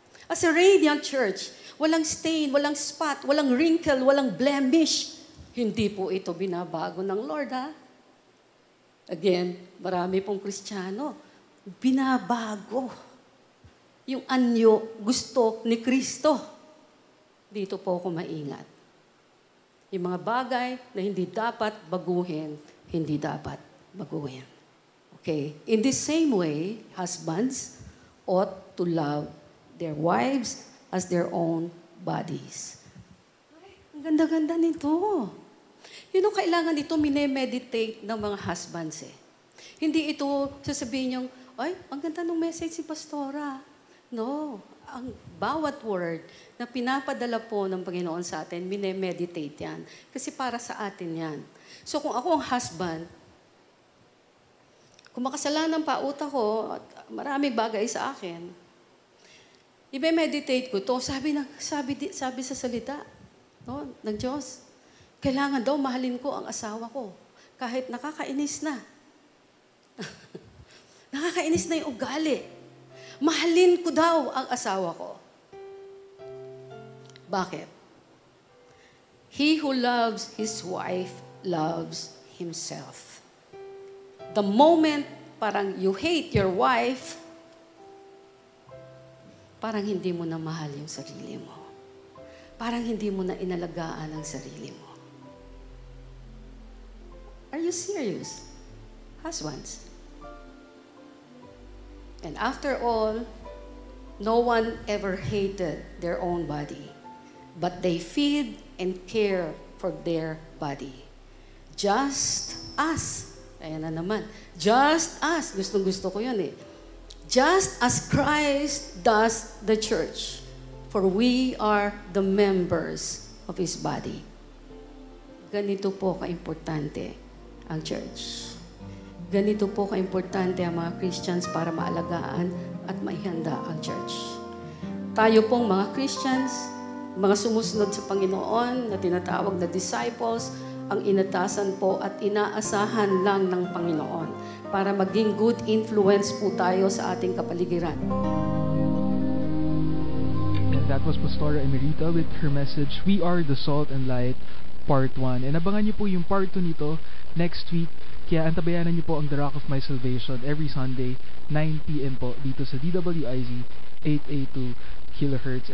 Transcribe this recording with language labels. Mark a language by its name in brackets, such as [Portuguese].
[English] As a radiant church, [Filipino] walang [English] stain, walang spot, walang wrinkle, walang blemish. [Filipino] Hindi po ito binabago ng Lord, ha? Again, marami pong Kristiyano, binabago yung anyo gusto ni Kristo. Dito po ako maingat. Yung mga bagay na hindi dapat baguhin, hindi dapat baguhin. Okay? [English] In the same way, husbands ought to love their wives as their own bodies. [Filipino] Ay, ang ganda-ganda nito. Yun ang kailangan ito minemeditate ng mga husbands eh. Hindi ito sasabihin yung, ay, ang ganda ng message si Pastora. No. Ang bawat word na pinapadala po ng Panginoon sa atin, minemeditate yan. Kasi para sa atin yan. So kung ako ang husband, kung makasalanan pa utak ko, at maraming bagay sa akin, i-meditate ko to, sabi sa salita, no, ng Diyos, kailangan daw mahalin ko ang asawa ko, kahit nakakainis na. Nakakainis na yung ugali. Mahalin ko daw ang asawa ko. Bakit? [English] He who loves his wife loves himself. The moment [Filipino] parang [English] you hate your wife, [Filipino] parang hindi mo na mahal yung sarili mo. Parang hindi mo na inalagaan ang sarili mo. [English] Are you serious? Husbands. And after all, no one ever hated their own body, but they feed and care for their body. Just us. [Filipino] Ayan na naman. Just us. Gustong-gusto ko yun eh. [English] Just as Christ does the church, for we are the members of His body. [Filipino] Ganito po ka-importante ang church. Ganito po ka-importante ang mga Christians para maalagaan at maihanda ang church. Tayo pong mga Christians, mga sumusunod sa Panginoon na tinatawag na disciples, ang inatasan po at inaasahan lang ng Panginoon para maging [English] good influence [Filipino] po tayo sa ating kapaligiran. [English] And that was Pastora Emerita with her message, We Are the Salt and Light, Part 1. [Filipino] And abangan niyo po yung Part 2 nito [English] next week. [Filipino] Kaya antabayanan niyo po ang The Rock of My Salvation [English] every Sunday, 9 p.m. [Filipino] po dito sa DWIZ 882 kHz.